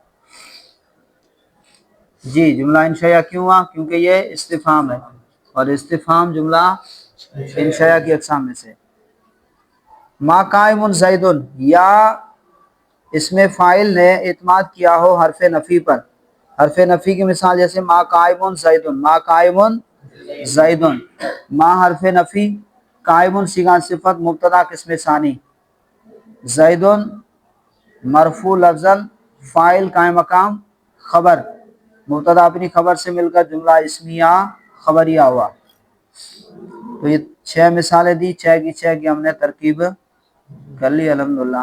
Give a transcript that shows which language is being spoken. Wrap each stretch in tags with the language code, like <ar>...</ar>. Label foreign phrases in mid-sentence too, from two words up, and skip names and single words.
<ur>جی جملہ انشائیہ کیوں ہوا؟ کیونکہ یہ استفہام ہے، اور استفہام جملہ انشائیہ کی اقسام میں سے.</ur> <ar>ما قائم زید،</ar> <ur>یا اس میں فاعل نے اعتماد کیا ہو حرف نفی پر. حرف نفی کی مثال جیسے</ur> <ar>ما قائم زید، ما قائم زید.</ar> <ur>ما حرف نفی، قائم صیغہ صفت مبتدا قسم ثانی. زید مرفوع لفظاً فاعل قائم مقام خبر، مبتدا اپنی خبر سے مل کر جملہ اسمیہ خبریہ ہوا. تو یہ 6 مثالیں دی، 6 کی 6 کی ہم نے ترکیب کر لی الحمدللہ.</ur>